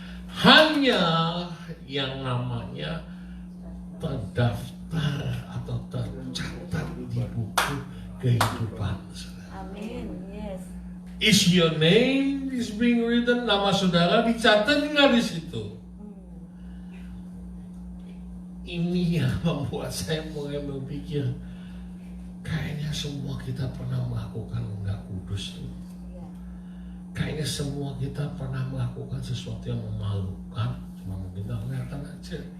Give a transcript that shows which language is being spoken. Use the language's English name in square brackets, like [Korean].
[Indonesian] Hanya yang namanya terdaftar atau tercatat di buku kehidupan. Amin. [English] Yes. Is your name is being written? [Indonesian] Nama saudara dicatat nggak di situ? Ini yang membuat saya mulai berpikir, kayaknya semua kita pernah melakukan nggak kudus tuh. Kayaknya semua kita pernah melakukan sesuatu yang memalukan, cuma mungkin nggak kelihatan aja.